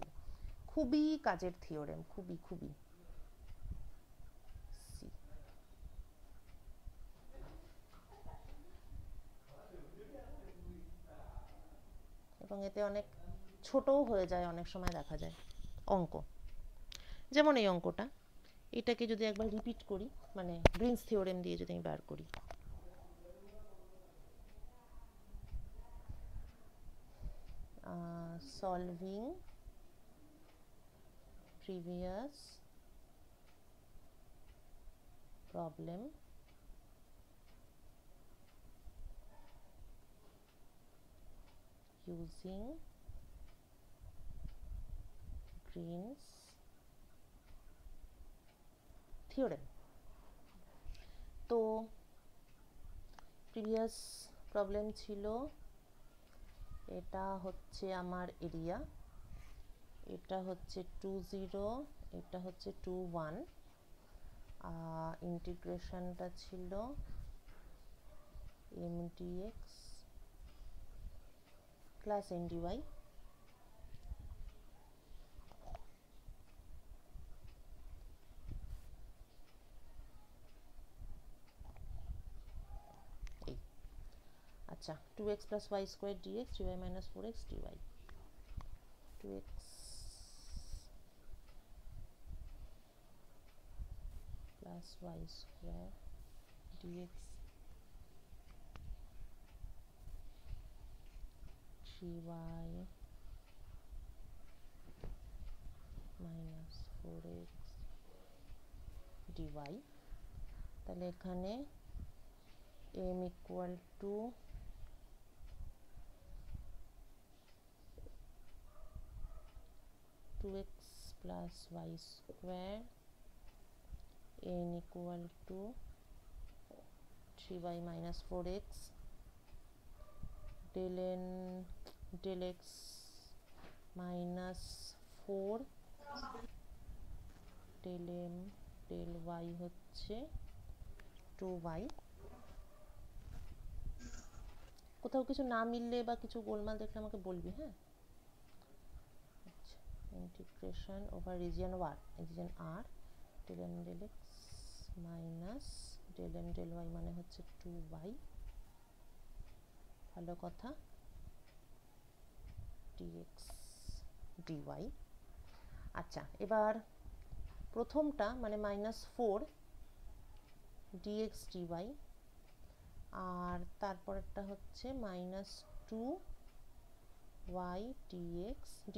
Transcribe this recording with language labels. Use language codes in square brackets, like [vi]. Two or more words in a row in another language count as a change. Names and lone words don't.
[bn] খুবই কাজের থিওরেম, খুবই খুবই। সি এবং এতে অনেক ছোটও হয়ে যায়, অনেক সময় দেখা যায় অঙ্ক, যেমন এই অঙ্কটা, এটাকে যদি একবার রিপিট করি, মানে গ্রিনস থিওরেম দিয়ে যদি আমি বার করি, [en] solving previous problem using Green's theorem। [bn] তো [en] previous problem [bn] ছিল, এটা হচ্ছে আমার এরিয়া, এটা হচ্ছে 2 0, এটা হচ্ছে 2 1, ইন্টিগ্রেশনটা ছিল [en] M dx plus N dy. আচ্ছা, 2x plus y square dx dy minus 4x dy, 2x plus y square dx dy minus 4x dy। [bn] তাহলে এখানে [en] m equal to 2x plus y square, n equal to 3y minus 4x, del n del x minus 4, del m del y [bn] হচ্ছে 2y, কোথাও কিছু না মিললে বা কিছু গোলমাল দেখলে আমাকে বলবি, হ্যাঁ। আচ্ছা, [en] integration over region [bn] আর [en] del m del x minus del m del y [bn] মানে হচ্ছে 2y, ভালো কথা, [en] dx dy। [bn] আচ্ছা, এবার প্রথমটা মানে -4 [en] dx dy, [bn] আর তারপরেরটা হচ্ছে -2y [en] dx dy।